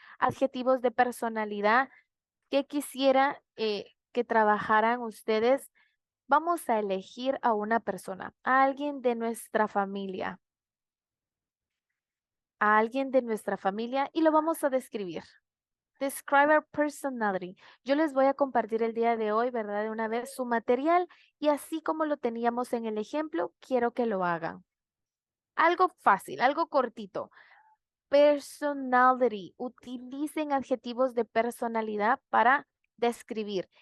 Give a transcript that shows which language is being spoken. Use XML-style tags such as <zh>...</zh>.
<es>Adjetivos de personalidad que quisiera que trabajaran ustedes. Vamos a elegir a una persona, a alguien de nuestra familia. A alguien de nuestra familia y lo vamos a describir.</es> <en>Describe our personality.</en> <es>Yo les voy a compartir el día de hoy, ¿verdad? De una vez su material y así como lo teníamos en el ejemplo, quiero que lo hagan. Algo fácil, algo cortito. Personality. Utilicen adjetivos de personalidad para describir.</es>